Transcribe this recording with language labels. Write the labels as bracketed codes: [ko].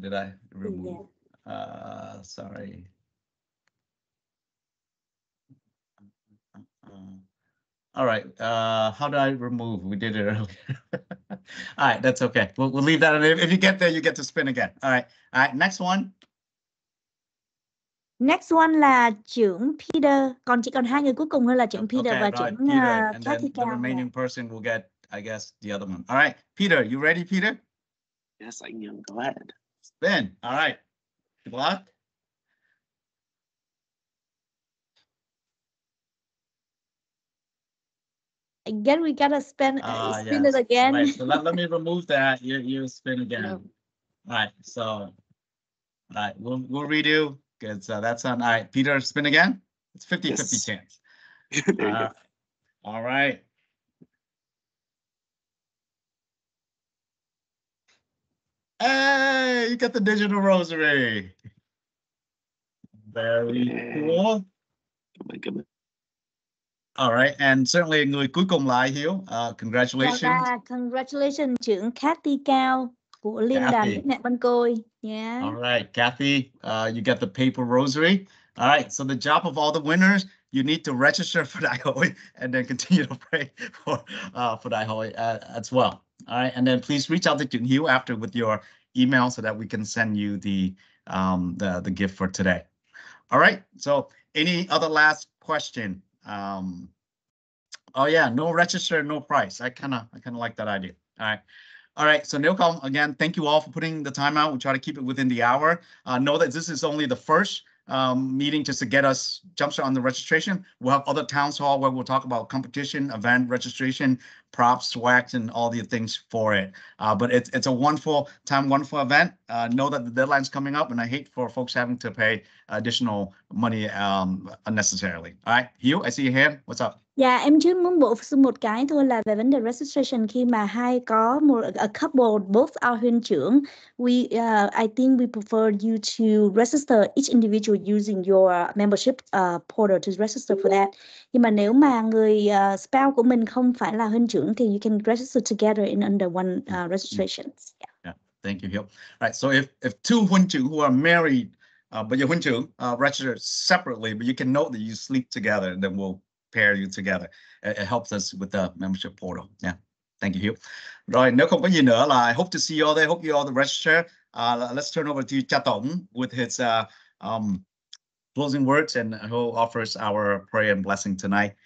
[en] Did I remove? Sorry. All right. How do I remove? We did it earlier. All right, that's okay. We'll leave that. If you get there, you get to spin again. All right. All right. Next one. Next one [vi] là trưởng Peter. Còn chỉ còn 2 người cuối cùng thôi là trưởng Peter và trưởng [en] Peter, and Kathy then the Cao. remaining person will get, I guess, the other one. All right, Peter, you ready, Peter? Yes, I am. Go ahead. Spin. All right. Good luck. I guess we gotta spin it again. Right, so let me remove that. You spin again. No. All right, so all right, we'll redo. Good. So that's on. All right, Peter, spin again. It's 50-50 chance. All right. Hey, you got the digital rosary. Very cool. All right, and certainly [vi] người cuối cùng là [en] Hiếu. Congratulations. Congratulations trưởng Kathy Cao của Liên đoàn Đức Mẹ Ban Côi. Yeah. All right, Kathy, you get the paper rosary. All right, so the job of all the winners, you need to register for Đại hội and then continue to pray for Đại hội as well. All right, and then please reach out to trưởng Hiếu after with your email so that we can send you the gift for today. All right, so any other last question? Oh yeah, no register, no price. I kind of like that idea. All right. So [vi] nếu không, [en] again, thank you all for putting the time out. We try to keep it within the hour. Know that this is only the first meeting just to get us jumpstart on the registration. We'll have other town hall where we'll talk about competition, event registration, props, swags, and all the things for it. But it's a wonderful time, wonderful event. Know that the deadline's coming up, and I hate for folks having to pay additional money unnecessarily. All right, Hiếu, I see your hand. What's up? [vi] Dạ, em chỉ muốn bổ sung một cái thôi là về vấn đề registration khi mà hai có một [en] a couple both are huynh trưởng, I think we prefer you to register each individual using your membership portal to register for that. [vi] Nhưng mà nếu mà người spouse của mình không phải là huynh trưởng thì [en] you can register together in under one registration. Yeah, thank you, Hiếu. Right, so if two huynh trưởng who are married, but your huynh trưởng register separately, but you can note that you sleep together, and then we'll pair you together. It helps us with the membership portal. Yeah, thank you, Hiếu. [vi] Rồi, nếu không có gì nữa là [en] I hope to see you all there. Hope you all register. Let's turn over to Cha Tổng with his closing words, and who offers our prayer and blessing tonight.